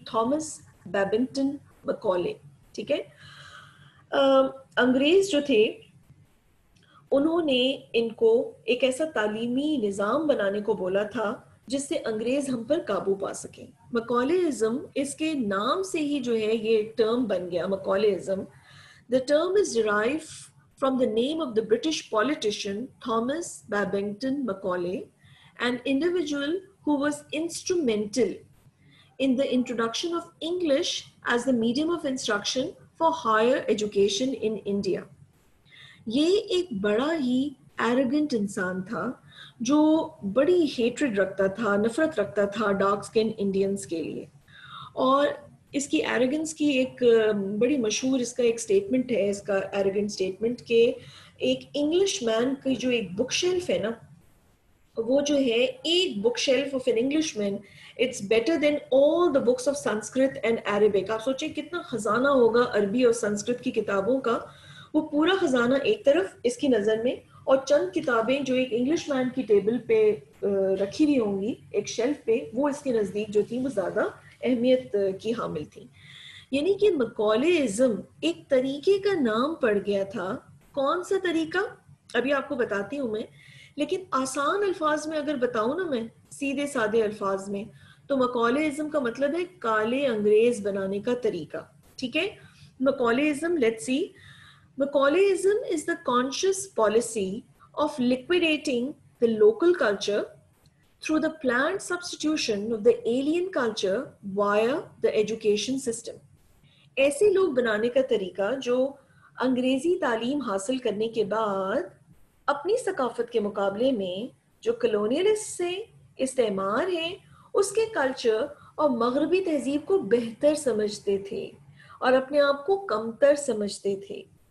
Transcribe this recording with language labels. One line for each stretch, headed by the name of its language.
Urdu: Thomas Babington مکالے، ٹھیک ہے. انگریز جو تھے انہوں نے ان کو ایک ایسا تعلیمی نظام بنانے کو بولا تھا جس سے انگریز ہم پر قابو پا سکیں. مکالےازم اس کے نام سے ہی جو ہے یہ ٹرم بن گیا مکالےازم.
English: The term is derived from the name of the British politician Thomas Babington Macaulay, an individual who was instrumental in the introduction of English as the medium of instruction for higher education in India.
Urdu: یہ ایک بڑا ہی arrogant انسان تھا جو بڑی hatred رکھتا تھا، نفرت رکھتا تھا ڈارک سکن انڈینز کے لیے. اور اس کی ایروگنس کی ایک بڑی مشہور اس کا ایک سٹیٹمنٹ ہے، اس کا ایروگنٹ سٹیٹمنٹ کہ ایک انگلش مین کی جو ایک بک شیلف ہے نا وہ جو ہے ایک book shelf of N English mean it's better than all the books of Sanskrit and Arabic. آپ سوچیں کتنا خزانہ ہوگا عربی اور سنسکرت کی کتابوں کا. وہ پورا خزانہ ایک طرف اس کی نظر میں اور چند کتابیں جو ایک انگلش مین کی ٹیبل پہ رکھی ہوئی ہوں گی ایک شیلف پہ، وہ اس کے نزدیک جو تھیں وہ زیادہ اہمیت کی حامل تھیں. یعنی کہ مکالےازم ایک طریقے کا نام پڑ گیا تھا. کون سا طریقہ ابھی آپ کو بتاتی ہوں میں، لیکن آسان الفاظ میں اگر بتاؤں نا میں سیدھے سادے الفاظ میں تو مکالےازم کا مطلب ہے کالے انگریز بنانے کا طریقہ. ٹھیک ہے. مکالےازم let's see.
English: Macaulay-ism is the conscious policy of liquidating the local culture through the planned substitution of the alien culture via the education system.
Urdu: ایسے لوگ بنانے کا طریقہ جو انگریزی تعلیم حاصل کرنے کے بعد اپنی ثقافت کے مقابلے میں جو کلونیلسٹ ہیں، استعمار ہیں، اس کے کلچر اور مغربی تہذیب کو بہتر سمجھتے تھے اور اپنے آپ کو کمتر سمجھتے تھے.